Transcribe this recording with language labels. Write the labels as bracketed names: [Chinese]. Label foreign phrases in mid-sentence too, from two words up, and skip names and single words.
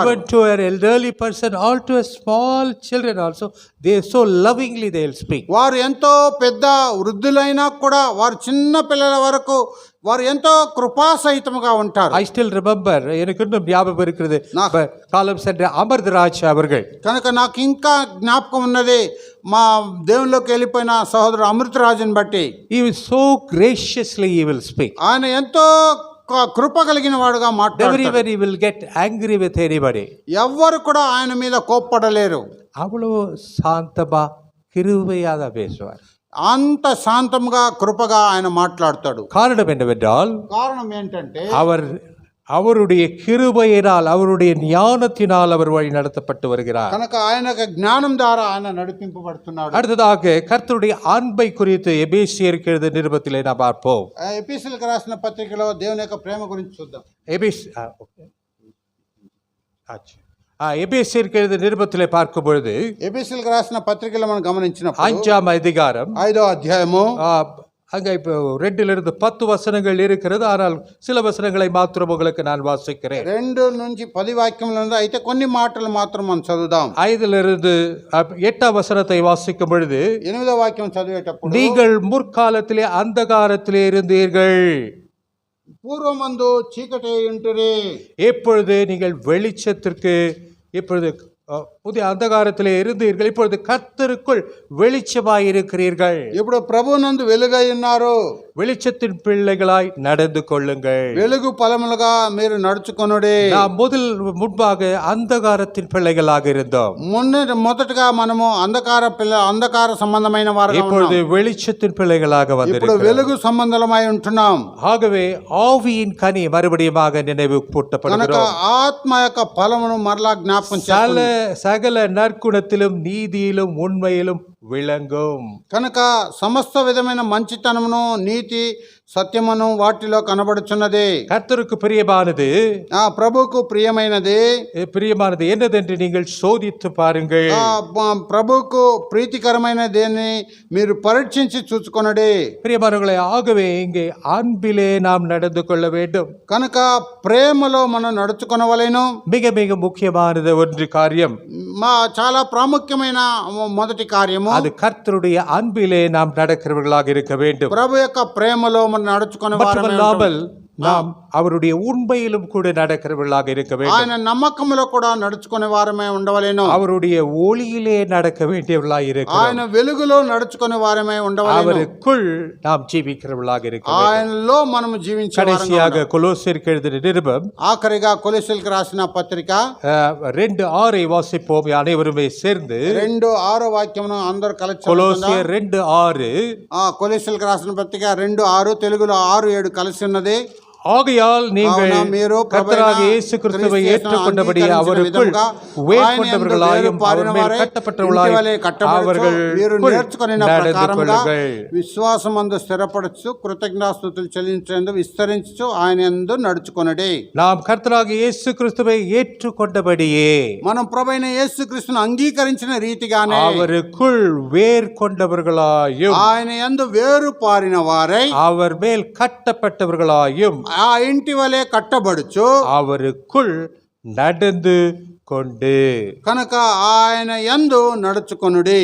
[English] Even to an elderly person, all to a small children also, they so lovingly they will speak. [Telugu] వారు ఎంతో పెద్ద వృద్ధులైనా కూడా వారు చిన్న పిల్లల వరకు వారు ఎంతో కృపాసహితముగా ఉంటారు. [English] I still remember, [Tamil] எனக்கு இன்னும் ஞாபகம் இருக்கிறது, காலம் சென்ற அமர்தராஜ் அவர்கள். [Telugu] కనుక నాకు ఇంకా జ్ఞాపకం ఉన్నది మా దేవునిలోకి వెళ్ళిపోయిన సహోదరుడు అమృతరాజుని బట్టి. [English] He will so graciously he will speak. [Telugu] ఆయన ఎంతో కృప కలిగిన వాడుగా మాట్లాడతారు. [English] Everywhere he will get angry with anybody. [Telugu] ఎవ్వరు కూడా ఆయన మీద కోప్పడలేరు. [Tamil] அவ்வளவு சாந்தமா கிருபையாக தான் பேசுவார். [Telugu] అంత శాంతంగా కృపగా ఆయన మాట్లాడతాడు. [Tamil] காரணம் என்னவென்றால் [Telugu] కారణం ఏంటంటే [Tamil] அவருடைய கிருபையினால், அவருடைய ஞானத்தினால் அவர் வழி நடத்தப்பட்டு வருகிறார். [Telugu] కనుక ఆయన జ్ఞానం ద్వారా ఆయన నడిపింపబడుతున్నాడు. [Tamil] அடுத்ததாக கர்த்தருடைய அன்பை குறித்து எபேசியருக்கு எழுதிய நிருபத்திலே நாம் பார்ப்போம். [Telugu] ఎపిసిలకు రాసిన పత్రికలో దేవుని యొక్క ప్రేమ గురించి చూద్దాం. [Tamil] எபேசியருக்கு எழுதிய நிருபத்திலே பார்க்கும் பொழுது [Telugu] ఎబిసిలకు రాసిన పత్రికలో మనం గమనించినప్పుడు [Tamil] 5ஆம் அதிகாரம் [Telugu] 5వ అధ్యాయము [Tamil] அங்கே இப்போ 2லிருந்து 10 வசனங்கள் இருக்கிறது. ஆனால் சில வசனங்களை மாத்திரம் உங்களுக்கு நான் வாசிக்கிறேன். [Telugu] 2 నుంచి 10 వాక్యముల నుండి అయితే కొన్ని మాటలు మాత్రం మనం చదువుదాం. [Tamil] 5லிருந்து 8ஆம் வசனத்தை வாசிக்கும் பொழுது [Telugu] 8వ వాక్యం చదివేటప్పుడు [Tamil] நீங்கள் முற்காலத்திலே அந்தகாரத்திலே இருந்தீர்கள், [Telugu] పూర్వమందు చీకటి ఉంటురే, [Tamil] இப்பொழுது நீங்கள் வெளிச்சத்திற்கு, இப்பொழுது புதிய அந்தகாரத்திலே இருந்தீர்கள், இப்பொழுது கர்த்தருக்குள் வெளிச்சமாய் இருக்கிறீர்கள். [Telugu] ఇప్పుడు ప్రభువునందు వెలుగై ఉన్నారు, [Tamil] வெளிச்சத்தின் பிள்ளைகளாய் நடந்து கொள்ளுங்கள். [Telugu] వెలుగు ఫలములుగా మీరు నడుచుకొనుడి. [Tamil] நாம் முன்பாக அந்தகாரத்தின் பிள்ளைகளாக இருந்தோம். [Telugu] మొదటగా మనము అంధకార సంబంధమైన వారుగా [Tamil] இப்பொழுது [Telugu] ఉన్నాం. [Tamil] வெளிச்சத்தின் பிள்ளைகளாக [Telugu] ఇప్పుడు [Tamil] வந்திருக்கிறோம். [Telugu] వెలుగు సంబంధమై ఉంటున్నాం. [Tamil] ஆகவே ஆவியின் கனி மறுபடியுமாக நினைவு [Telugu] కనుక [Tamil] கூட்டப்படுகிறோம். [Telugu] ఆత్మ యొక్క ఫలమును మరలా జ్ఞాపకం [Tamil] சகல நற்குணத்திலும் நீதியிலும் உண்மையிலும் விளங்கும். [Telugu] కనుక సమస్త విధమైన మంచితనమును నీతి సత్యమును వాటిలో కనబడుచున్నది. [Tamil] கர்த்தருக்கு பிரியமானது [Telugu] ఆ ప్రభువుకు ప్రియమైనది [Tamil] என்னதென்று நீங்கள் சோதித்து பாருங்கள். [Telugu] ప్రభువుకు ప్రీతికరమైన దేన్ని మీరు పరీక్షించి చూచుకొనడి. [Tamil] பிரியமானவர்களே, ஆகவே இங்கே அன்பிலே நாம் நடந்து கொள்ள வேண்டும். [Telugu] కనుక ప్రేమలో మనం నడుచుకొనవలెను. [Tamil] மிக மிக முக்கியமானது ஒன்று காரியம், [Telugu] చాలా ప్రాముఖ్యమైన మొదటి కార్యము [Tamil] அது கர்த்தருடைய அன்பிலே நாம் நடக்கிறவர்களாக இருக்க வேண்டும். [Telugu] ప్రభు యొక్క ప్రేమలో మనం నడుచుకునే [Tamil] மட்டுமல்லாமல் நாம் அவருடைய உண்மையிலும் கூட நடக்கிறவர்களாக இருக்க வேண்டும். [Telugu] ఆయన నమ్మకములో కూడా నడుచుకునే వారమే ఉండవలెను. [Tamil] அவருடைய ஒளியிலே நடக்க வேண்டியவர்களாக இருக்க, [Telugu] ఆయన వెలుగులో నడుచుకునే వారమే ఉండవలెను. [Tamil] அவருக்குள் நாம் ஜீவிக்கிறவர்களாக இருக்க வேண்டும். [Telugu] ఆయనలో మనం జీవించే [Tamil] கடைசியாக கொலோசியருக்கு எழுதின நிருபம் [Telugu] ఆఖరిగా కొలొస్సీయులకు రాసిన పత్రిక [Tamil] 2:6 వాసిப்போம் அனைவருமே சேர்ந்து. [Telugu] 2:6 వాక్యమును అందరూ కలిసి [Tamil] கொலோசியர் 2:6. [Telugu] కొలొస్సీయులకు రాసిన పత్రిక 2:6, తెలుగులో 6-7 కలిసి ఉన్నది. [Tamil] ஆகையால் நீங்கள் கர்த்தராகிய இயேசு கிறிஸ்துவை ஏற்றுக்கொண்டபடி அவருக்குள் வேர்கொண்டவர்களாயும் அவர் மேல் கட்டப்பட்டவர்களாயும் அவர்களுக்குள் நடந்து கொள்ளுங்கள். [Telugu] విశ్వాసమందు స్థిరపడచ్చు, కృతజ్ఞతాస్తుతులు చెల్లించేందు విస్తరించు ఆయన యందు నడుచుకొనుడి. [Tamil] நாம் கர்த்தராகிய இயேசு கிறிஸ்துவை ஏற்றுக்கொண்டபடியே, [Telugu] మనం ప్రభువైన యేసుక్రీస్తును అంగీకరించిన రీతిగానే [Tamil] அவருக்குள் வேர்கொண்டவர்களாயும் [Telugu] ఆయన యందు వేరు పారిన వారై [Tamil] அவர் மேல் கட்டப்பட்டவர்களாயும் [Telugu] ఆ ఇంటి వలె కట్టబడుచు [Tamil] அவருக்குள் நடந்து கொண்டு. [Telugu] కనుక ఆయన యందు నడుచుకొనుడి.